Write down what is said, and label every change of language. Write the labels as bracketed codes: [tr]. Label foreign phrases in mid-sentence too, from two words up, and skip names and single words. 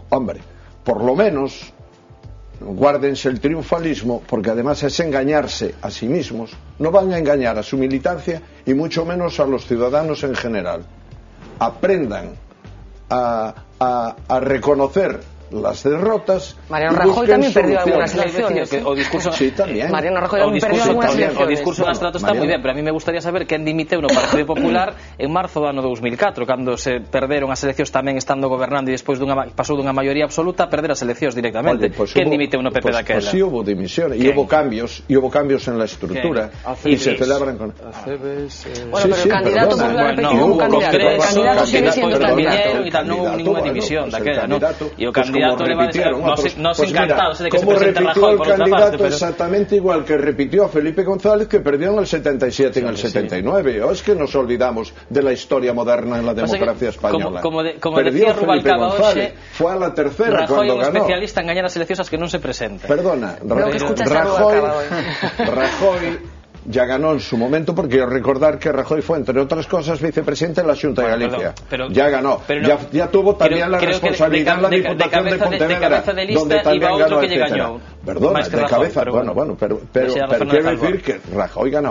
[es] Hombre, por lo menos guárdense el triunfalismo, porque además es engañarse a sí mismos. No van a engañar a su militancia y mucho menos a los ciudadanos en general. Aprendan a reconocer las derrotas. [gl] Mariano Rajoy tamén perdió algunhas elecciones. Sí, tamén. Mariano Rajoy tamén perdió algunhas elecciones. O discurso en Astrato está moi ben, pero [es] a mí me gustaría saber [gl] quen dimiteu no Partido Popular en marzo do ano 2004, cando se perderon as eleccións tamén estando gobernando e despois pasou dunha maioría absoluta a perder as eleccións directamente. Quen dimiteu no PP daquela? [es] Pues sí hubo dimisión, y hubo cambios en la estructura, y se celebran con... Bueno, pero el candidato volvió a repetir como candidato. El candidato sigue siendo candidato. [gl] E tal, non houve ninguna división daquela, non? E o candidato nos encantados de que se presente Rajoy por outra parte. [es] Como repitió el candidato exactamente igual que repitió a Felipe González, que perdió en el 77 y en el 79. Es que nos olvidamos de la historia moderna en la democracia española. Como perdió decía Rubalcaba hoxe, fue a la tercera Rajoy cuando ganó. Rajoy [gl] é un especialista en gañar as eleccións as que non se presenta. [es] Perdona, Rajoy ya ganó en su momento, porque recordar que Rajoy fue, entre otras cosas, vicepresidente de la Junta de Galicia. Ya ganó. Ya tuvo también la responsabilidad en la Diputación de Pontevedra, donde también ganó, etcétera. Perdona, de cabeza, pero quiero decir que Rajoy ganó.